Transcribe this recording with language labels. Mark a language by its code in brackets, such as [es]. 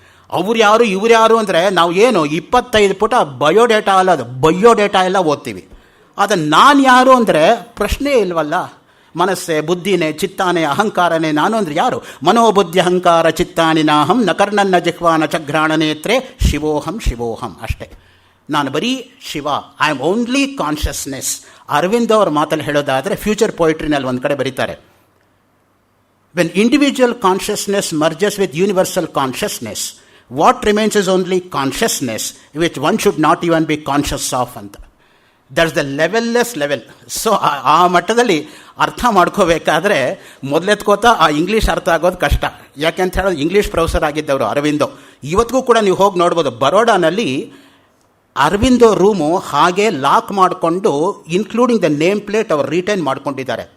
[kn] ಅವ್ರು ಯಾರು ಇವ್ರು ಯಾರು ಅಂದರೆ ನಾವು ಏನು 25 ಪುಟ ಬಯೋಡೇಟಾ ಅಲ್ಲ, ಅದು ಬಯೋಡೇಟಾ ಎಲ್ಲ ಓದ್ತೀವಿ. ಅದನ್ನು ನಾನು ಯಾರು ಅಂದರೆ ಪ್ರಶ್ನೆ ಇಲ್ವಲ್ಲ. ಮನಸ್ಸೇ, ಬುದ್ಧಿನೇ, ಚಿತ್ತಾನೇ, ಅಹಂಕಾರನೇ ನಾನು ಅಂದರೆ ಯಾರು? [sa] ಮನೋಬುದ್ಧಿ ಅಹಂಕಾರ ಚಿತ್ತಾನಿ ನಾಹಂ ನ ಕರ್ಣನ್ನ ಜಿಹ್ವಾನ ಚಘ್ರಾಣ ನೇತ್ರೆ ಶಿವೋಹಂ ಶಿವೋಹಂ. [kn] ಅಷ್ಟೇ, ನಾನು ಬರೀ Shiva. [en] I am only consciousness. [kn] Arvind ಅವ್ರ ಮಾತಲ್ಲಿ ಹೇಳೋದಾದರೆ ಫ್ಯೂಚರ್ ಪೊಯಿಟ್ರಿನಲ್ಲಿ ಒಂದು ಕಡೆ ಬರೀತಾರೆ, [en] when individual consciousness merges with universal consciousness, what remains is only consciousness, which one should not even be conscious of ಅಂತ. That's the levelless level. [kn] ಸೊ ಆ ಮಟ್ಟದಲ್ಲಿ ಅರ್ಥ ಮಾಡ್ಕೋಬೇಕಾದ್ರೆ ಮೊದಲೆತ್ಕೋತಾ ಆ ಇಂಗ್ಲೀಷ್ ಅರ್ಥ ಆಗೋದು ಕಷ್ಟ. ಯಾಕೆ ಅಂತ ಹೇಳೋದು, ಇಂಗ್ಲೀಷ್ ಪ್ರೊಫೆಸರ್ ಆಗಿದ್ದವರು ಅರವಿಂದೋ. ಇವತ್ತಿಗೂ ಕೂಡ ನೀವು ಹೋಗಿ ನೋಡ್ಬೋದು, ಬರೋಡಾನಲ್ಲಿ ಅರವಿಂದೋ ರೂಮು ಹಾಗೆ ಲಾಕ್ ಮಾಡಿಕೊಂಡು [en] including the name plate [kn] ಅವರು ರಿಟೈನ್ ಮಾಡ್ಕೊಂಡಿದ್ದಾರೆ.